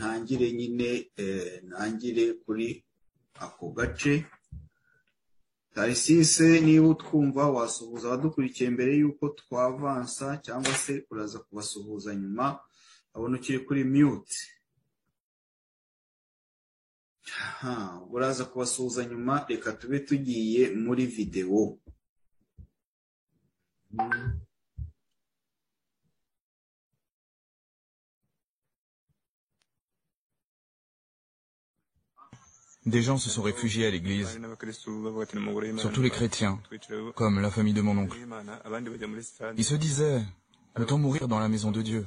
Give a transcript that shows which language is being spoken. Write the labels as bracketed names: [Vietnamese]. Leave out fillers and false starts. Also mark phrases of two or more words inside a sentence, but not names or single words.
[Kinyarwanda] ntangire kuri ako gace Tarisise niba utwumva wasuhuza abadukurikiye mbere yuko twavansa cyangwa se uraza kubasuhuza nyuma abona ukiri kuri mute uraza kubasuhuza nyuma reka tube tugiye muri video [French] Des gens se sont réfugiés à l'église, surtout les chrétiens, comme la famille de mon oncle. Ils se disaient, autant mourir dans la maison de Dieu.